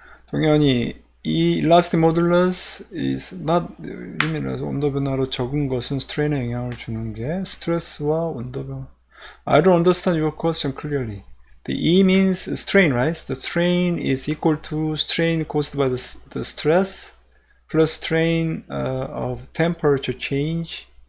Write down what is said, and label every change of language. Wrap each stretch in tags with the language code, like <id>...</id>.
<en>동현이, 이 elastic modulus is not limitless.</en> <ko>온도 변화로 적은 것은 스트레인에 영향을 주는 게 스트레스와 온도 변화.</ko> <en>I don't understand your question clearly. The E means strain, right? The strain is equal to strain caused by the stress plus strain of temperature change.</en>